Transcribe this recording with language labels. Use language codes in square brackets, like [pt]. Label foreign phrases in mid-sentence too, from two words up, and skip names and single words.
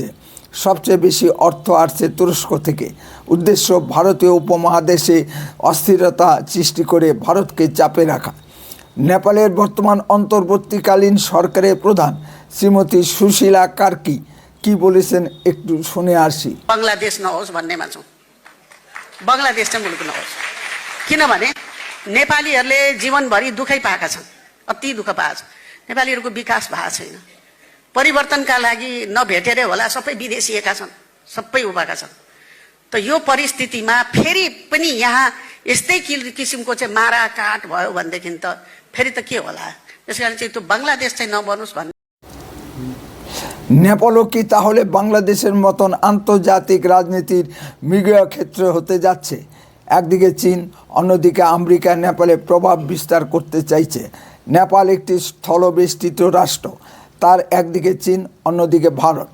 [bn] সবচেয়ে বেশি অর্থ আসছে তুরস্ক থেকে। উদ্দেশ্য ভারতীয় উপমহাদেশে অস্থিরতা সৃষ্টি করে ভারতকে চাপে রাখা। নেপালের বর্তমান অন্তর্বর্তীকালীন সরকারের প্রধান শ্রীমতী সুশীলা কার্কি কি বলেছেন একটু শুনে আসি। [ne] बङ्गलादेश नहोस् भन्नेमा छौँ। बङ्गलादेश चाहिँ मुलुक नहोस्, किनभने नेपालीहरूले जीवनभरि दुःखै पाएका छन्, अति दुःख पाएका छन्। नेपालीहरूको विकास भएको छैन। परिवर्तनका लागि नभेटेरै होला सबै विदेशिएका छन्, सबै उभाएका छन्। त यो परिस्थितिमा फेरि पनि यहाँ यस्तै किसिमको चाहिँ माराकाट भयो भनेदेखि त फेरि त के होला? त्यसकारण चाहिँ त्यो बङ्गलादेश चाहिँ नबनोस् भन्ने। [bn] নেপালও কি তাহলে বাংলাদেশের মতন আন্তর্জাতিক রাজনীতির মিডিয়া ক্ষেত্র হতে যাচ্ছে? একদিকে চীন, অন্যদিকে আমেরিকা নেপালে প্রভাব বিস্তার করতে চাইছে। নেপাল একটি স্থলবেষ্টিত রাষ্ট্র, তার একদিকে চীন, অন্যদিকে ভারত।